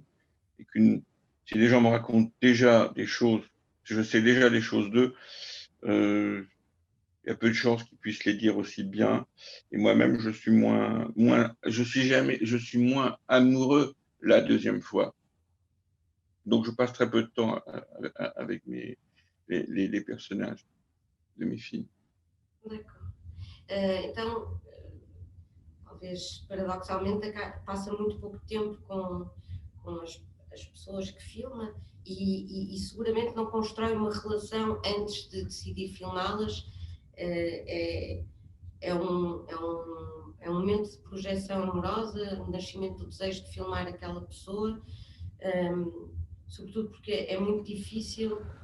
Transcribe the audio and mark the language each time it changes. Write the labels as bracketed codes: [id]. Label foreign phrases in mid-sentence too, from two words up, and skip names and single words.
[fr] Et si les gens me racontent déjà des choses, si je sais déjà des choses d'eux, il y a peu de chances qu'ils puissent les dire aussi bien. Et moi-même, je suis moins amoureux la deuxième fois. Donc, je passe très peu de temps avec les personnages de mes films. D'accord. [pt] Então, talvez paradoxalmente, passa muito pouco tempo com as pessoas que filma e seguramente não constrói uma relação antes de decidir filmá-las. É um momento de projeção amorosa, um nascimento do desejo de filmar aquela pessoa, sobretudo porque é muito difícil